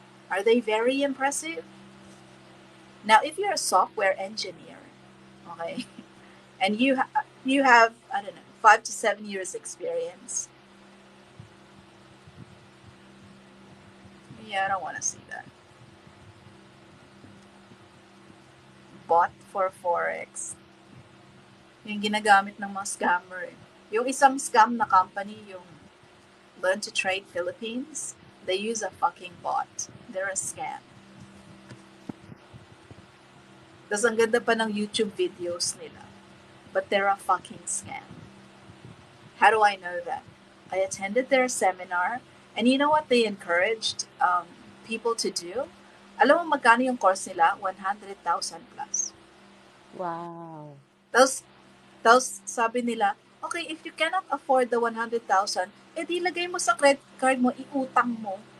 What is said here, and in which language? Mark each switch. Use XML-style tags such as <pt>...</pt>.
<en>Are they very impressive? Now, if you're a software engineer, okay, and you have, I don't know, 5 to 7 years experience, yeah, I don't want to see that. Bot for Forex.</en> <tl>Yung ginagamit ng mga scammer eh. Yung isang scam na company,</tl> <en>yung Learn to Trade Philippines, they use a fucking bot. They're a scam.</en> <tl>Tapos ang ganda pa ng YouTube videos nila.</tl> <en>But they're a fucking scam. How do I know that? I attended their seminar, and you know what they encouraged people to do?</en> <tl>Alam mo magkano yung course nila? 100,000 plus.</tl> <en>Wow.</en> <tl>Tapos sabi nila,</tl> <en>okay, if you cannot afford the 100,000,</en> <tl>edi lagay mo sa credit card mo, iutang mo.</tl>